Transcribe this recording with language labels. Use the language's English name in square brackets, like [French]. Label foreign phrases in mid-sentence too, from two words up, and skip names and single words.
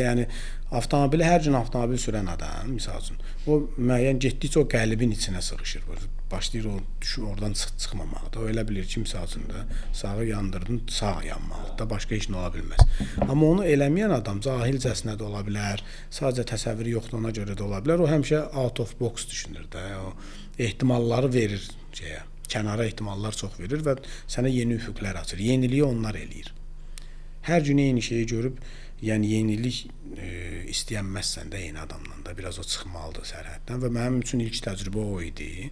[Azerbaijani] Yəni avtomobili hər gün avtomobil sürən adam, misal üçün, o müəyyən getdikcə o qəlbin içinə sığışır. Başlayır o oradan çıxmamağa da. O elə bilir ki, misal üçün də sağı yandırdın, sağ yanmalıdır da, başqa heç nə ola bilməz. Amma onu eləməyən adam cahilcəsinə də ola bilər, sadəcə təsəvvürü yoxdur, ona görə də ola bilər. O həmişə [English] out of box [Azerbaijani] düşünür də, o ehtimalları verir şeyə, kənara ehtimallar çox verir və sənə yeni üfüqlər açır. Yeniliyi onlar eləyir. Hər gün eyni şeyi görüb, yəni yenilik istəyənməzsən də eyni adamdan da biraz o çıxmalıdır sərhəddən və mənim üçün ilk təcrübə o idi.